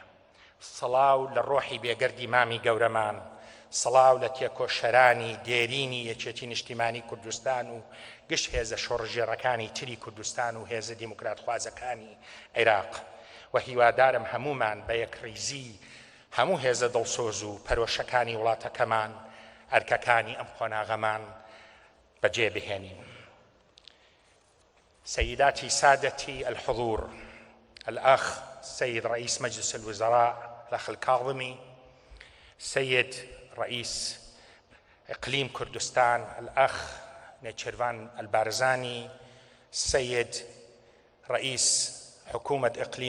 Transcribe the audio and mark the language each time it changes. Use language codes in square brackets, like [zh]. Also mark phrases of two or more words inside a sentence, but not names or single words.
[ckb] سڵاو لە ڕۆحی بێگەردی مامی گەورەمان، سڵاو لە تێکۆشەرانی دێرینی یەکێتی نیشتیمانی کوردستان و گشت هێزە شۆڕژێڕەکانی تری کوردستان و هێزە دیموکرات خوازەکانی عێراق. و هیوادارم هەمومان بە یەکڕیزی هەموو هێزە دڵسۆز و پەرۆشەکانی وڵاتەکەمان ئەرکەکانی ئەم خۆناغەمان بەجێ بهێنین. [ar] سيداتي سادتي الحضور، الأخ سيد رئيس مجلس الوزراء الأخ الكاظمي، سيد رئيس إقليم كردستان الأخ نيتشيرفان البارزاني، سيد رئيس حكومة إقليم